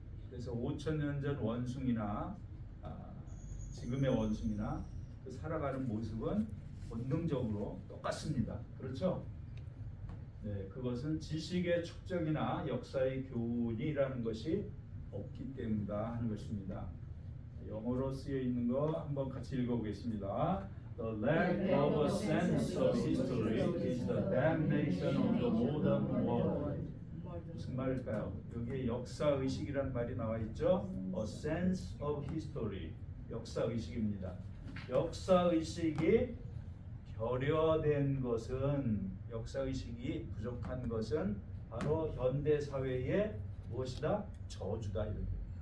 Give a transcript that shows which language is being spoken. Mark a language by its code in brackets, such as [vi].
[ko] 그래서 5,000년 전 원숭이나 지금의 원숭이나 그 살아가는 모습은 본능적으로 똑같습니다. 그렇죠? 네, 그것은 지식의 축적이나 역사의 교훈이라는 것이 없기 때문이다 하는 것입니다. 영어로 쓰여 있는 거 한번 같이 읽어보겠습니다. [en] The lack of a sense of history is the damnation of the modern world. [ko] 무슨 말일까요? 여기에 역사의식이라는 말이 나와 있죠. [en] A sense of history, [ko] 역사의식입니다. 역사의식이 결여된 것은, 역사의식이 부족한 것은 바로 현대사회의 무엇이다? 저주다. 이런 겁니다.